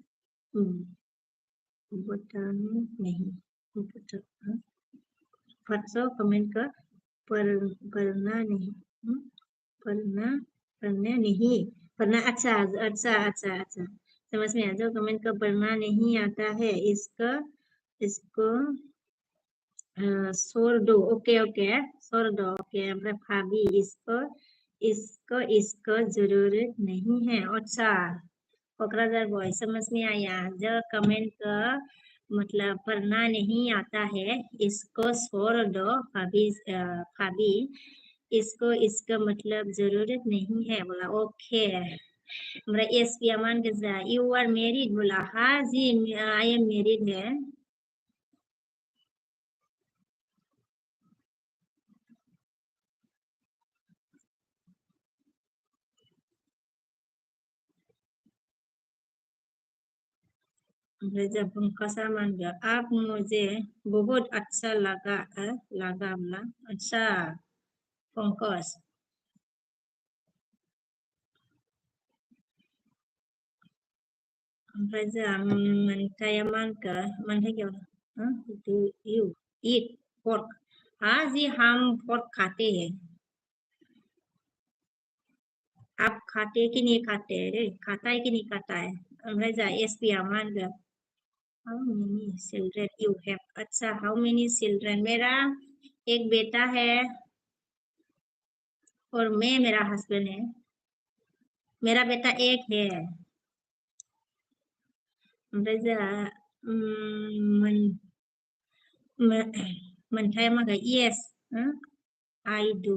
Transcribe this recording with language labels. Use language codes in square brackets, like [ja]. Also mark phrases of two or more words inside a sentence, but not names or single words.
[hi] बताना नहीं जो कमेंट का पढ़ना नहीं पढ़ना अच्छा अच्छा अच्छा अच्छा समझ में आया जो कमेंट का पढ़ना नहीं आता है इसको छोड़ दो ओके छोड़ दो ओके ओमफ्राय भाभी इसको जरूरत नहीं है अच्छा क'क्राझार बॉय समझ में आया जो कमेंट का मतलब पढ़ना नहीं आता है इसको छोड़ दो भाभी इसका मतलब जरूरत नहीं है बोला ओके [brx] ओमफ्राय एसपिया मा होनखो जोंहा [en] you are married [hi] बोला हाँ जी [en] I am married [hi] है जब पंकजा मान गया आप मुझे बहुत अच्छा लगा बोला अच्छा पंकज [brx] ओमफ्राय जोंहा मोनथाया मा होनखो मोनथाय [hi] क्या [en] do you eat pork [hi] हाँ जी हम pork खाते हैं आप खाते कि नहीं खाते? खाता है कि नहीं खाता है? [brx] अंग्रेजा एसपी अमान ग [en] how many children you have? अच्छा, how many children? [hi] मेरा एक बेटा है और मैं मेरा हस्बैंड है। मेरा बेटा एक है। [brx] अंग्रेजा मन मनथाय मगा [en] yes, I do.